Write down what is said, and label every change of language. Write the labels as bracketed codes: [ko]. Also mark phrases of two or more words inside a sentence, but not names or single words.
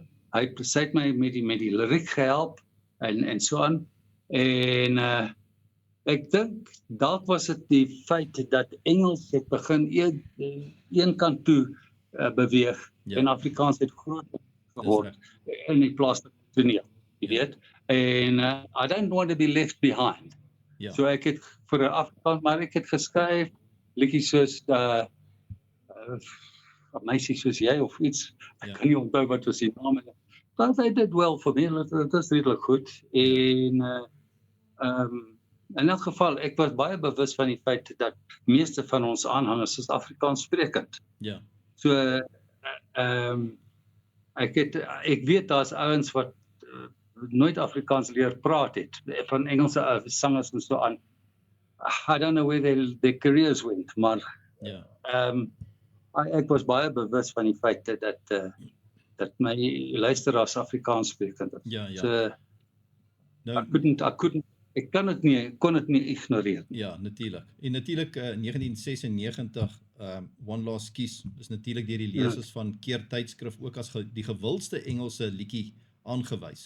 [af] Hy het my met die liriek gehelp en so aan. En ek dink dalk was dit die feit dat Engels het begin een kant toe beweeg en Afrikaans het groot geword in die plaaslike toneel, jy weet. [en] En I don't want to be left behind. [af] So ek het vir 'n Afrikaans, maar ek het geskryf liedjies soos 'n meisie soos jy of iets. Ek kan nie onthou wat was die naam nie. [en] But they did well for me. [af] Dit is redelik goed. En in elk geval, ek was baie bewus van die feit dat meeste van ons aanhangers is Afrikaans sprekend. Ja. So ek weet daar's ouens wat nooit Afrikaans leer praat het, van Engelse sangers en so aan. [en] I don't know where their careers went, [af] maar ek was baie bewus van die feit dat my luisteraars Afrikaans sprekend is. Ja. So, ek kon dit nie ignoreer. Ja, natuurlik. En natuurlik 1996 One Last Kiss is natuurlik deur die lesers van Keer tydskrif ook as die gewildste Engelse liedjie aangewys.